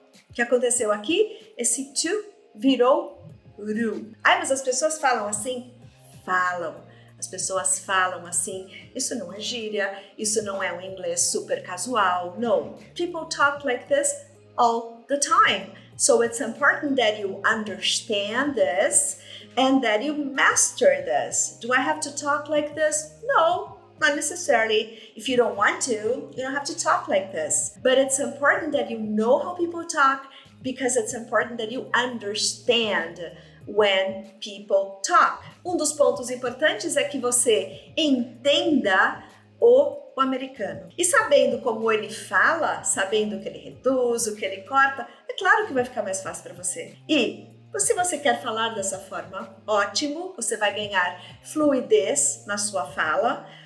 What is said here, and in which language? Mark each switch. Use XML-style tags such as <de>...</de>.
<pt>O que aconteceu aqui? Esse to virou ru. Ai, mas as pessoas falam assim? Falam. As pessoas falam assim. Isso não é gíria. Isso não é um inglês super casual.</pt> <en>No. People talk like this all the time. So it's important that you understand this and that you master this. Do I have to talk like this? No. not necessarily. If you don't want to, you don't have to talk like this. But it's important that you know how people talk, because it's important that you understand when people talk.</en> <pt>Dos pontos importantes é que você entenda o americano. E sabendo como ele fala, sabendo o que ele reduz, o que ele corta, é claro que vai ficar mais fácil para você. E se você quer falar dessa forma, ótimo, você vai ganhar fluidez na sua fala.</pt>